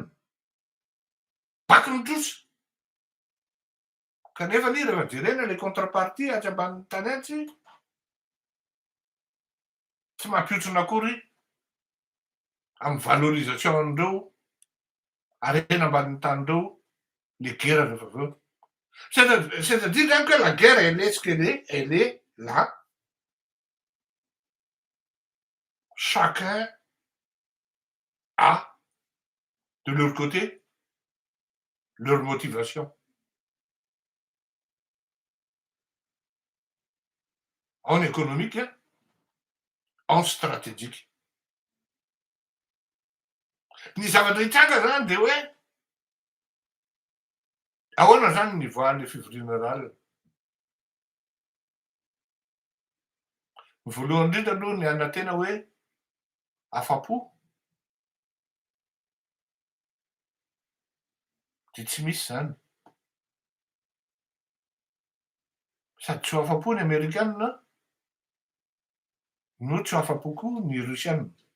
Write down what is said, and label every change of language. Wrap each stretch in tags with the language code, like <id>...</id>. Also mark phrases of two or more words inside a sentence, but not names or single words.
<mg>Baky mitrosa. Kanefa ny rehefa jerena le contrepartie atsy ambanin'ny tany atsy tsy mampiotsona akory amin'ny valorisation andreo arena ambanin'ny tanindreo</mg> <fr>les guerres</fr> <mg>rehefa aveo.</mg> <fr>C'est-à-dire que la guerre elle est ce qu'elle est, elle est là. Chacun a de leur côté leur motivation. En économique, en stratégique.</fr> <mg>Ny zavatra hitsanga zany de hoe ahoana zany ny voan'ny fivoriana ralina. Ny voalohany indrindra aloha ny anantena hoe afa-po de tsy misy zany sady tsy ho afa-po ny Amerikanina no tsy ho afa-po koa ny Rosianina.</mg>